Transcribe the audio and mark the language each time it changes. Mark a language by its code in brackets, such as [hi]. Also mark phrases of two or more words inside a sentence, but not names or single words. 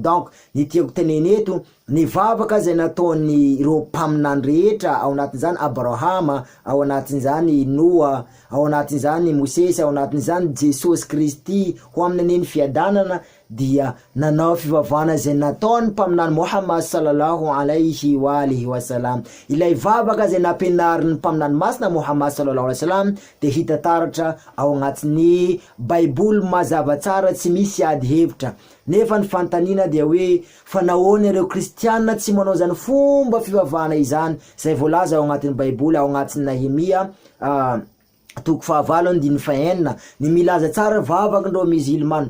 [mg] Donc ny tiako teneny eto, ny vavaka zay nataony ireo mpaminany rehetra, ao anatin'izany Abrahama, ao anatin'izany Noa, ao anatin'izany Mosesy, ao anatin'izany Jesosy Kristy ho amin'ny neny fiadanana, dia nanao fivavahana zay nataony mpaminany Muhammad [ar] صلى الله عليه وآله وسلم. [mg] Ilay vavaka zay nampianariny mpaminany masina Muhammad [ar] صلى الله عليه وسلم [mg] de hita taratra ao agnatin'ny baiboly mazava tsara, tsy misy ady hevitra. Nefa ny fantanina dia hoe fa nahoana ireo kristiana tsy manao zany fomba fivavahana izany, zay voalaza ao agnatin'ny baiboly, ao agnatin'ny Nehemia toko 7:4, ny milaza tsara vavakandreo musulman.